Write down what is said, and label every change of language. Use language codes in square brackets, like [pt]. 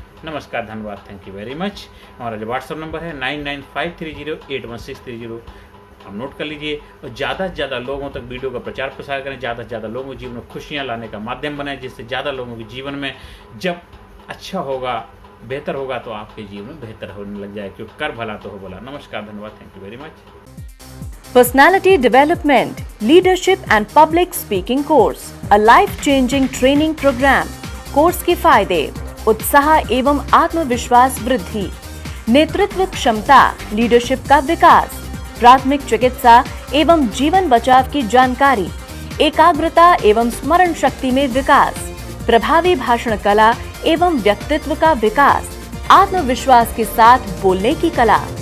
[hi] नमस्कार, धन्यवाद, [en] Thank you very much. [hi] हमारा जो व्हाट्सअप नंबर है 9953081630, आप नोट कर लीजिए। और ज़्यादा से ज़्यादा लोगों तक वीडियो का प्रचार प्रसार करें, ज़्यादा से ज़्यादा लोगों के जीवन में खुशियाँ लाने का माध्यम बनाएं, जिससे ज़्यादा लोगों के जीवन में जब अच्छा होगा, बेहतर होगा, तो आपके जीवन में बेहतर होने लग जाए, क्योंकि कर भला तो हो भला। नमस्कार, धन्यवाद, [en] Thank you very much. Personality Development, Leadership and Public Speaking Course, a life-changing training program. [hi] Course के फायदे: उत्साह एवं आत्मविश्वास वृद्धि, नेतृत्व क्षमता, लीडरशिप का विकास, प्राथमिक चिकित्सा एवं जीवन बचाव की जानकारी, एकाग्रता एवं स्मरण शक्ति में विकास, प्रभावी भाषण कला एवं व्यक्तित्व का विकास, आत्मविश्वास के साथ बोलने की कला,